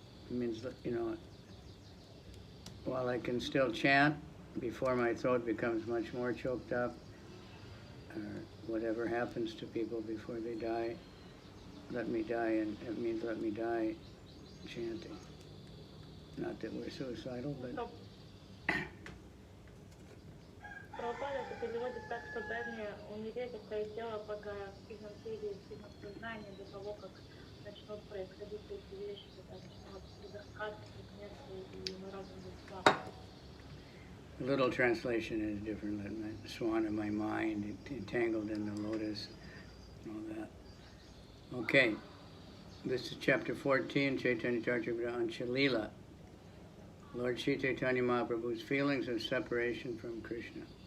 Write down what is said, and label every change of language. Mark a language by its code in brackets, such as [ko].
[en] It means, while I can still chant before my throat becomes much more choked up, or whatever happens to people before they die, let me die, and it means let me die chanting. Not that we're suicidal, but... [ru] Прабхупада это переводит так, что дай умереть, оставить тело, пока в сильном теле и в сильном сознании, до того, как начнут происходить эти вещи, когда начнут предохранять предметы, и мой разум будет слаб. [en] A little translation is different. Let my swan of my mind entangled in the lotus, and all that. Okay, this is chapter 14, Caitanya Caritamrta Anchalila. Lord Sri Caitanya Mahaprabhu's feelings of separation from Krishna.